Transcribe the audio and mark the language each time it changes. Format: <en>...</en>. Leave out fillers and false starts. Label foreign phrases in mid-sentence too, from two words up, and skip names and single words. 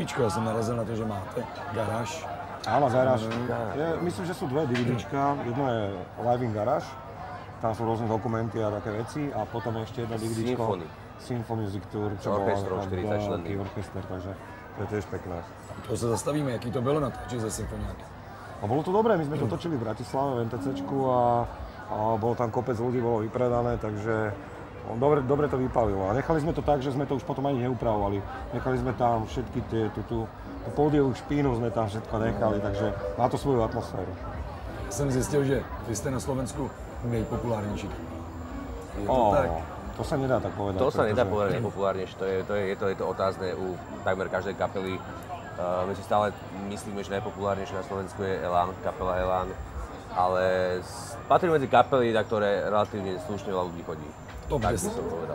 <cs>Já jsem narazil na to, že máte Garáž.</cs> <sk>Áno, Garáž. Myslím, že sú 2 DVDčka, jedno je Live in Garage, tam sú rôzne dokumenty a také veci, a potom ešte jedno DVDčko Symphony Music Tour, čo bol veľký orchester, takže to je tiež pekné.</sk> <cs>To se zastavíme, jaký to bylo natáčet ze symfoniáky?</cs> <sk>A bolo to dobré, my sme to točili v Bratislave, v NTCčku a bolo tam kopec ľudí, bolo vypredané, takže dobre to vypálilo. A nechali sme to tak, že sme to už potom ani neupravovali. Nechali sme tam všetky tú pódiovú špínu sme tam všetko nechali, takže má to svoju atmosféru.</sk> <cs>Já jsem zjistil, že vy jste na Slovensku nejpopulárnější. Je to tak?</cs> <sk>To sa nedá tak povedať. To sa nedá povedať najpopulárnejšie, je to otázne u takmer každej kapely. My si stále myslíme, že najpopulárnejšie na Slovensku je Elán, kapela Elán, ale patrí medzi kapely, na ktoré relatívne slušne veľa ľudí chodí. Tak by som povedal.</sk>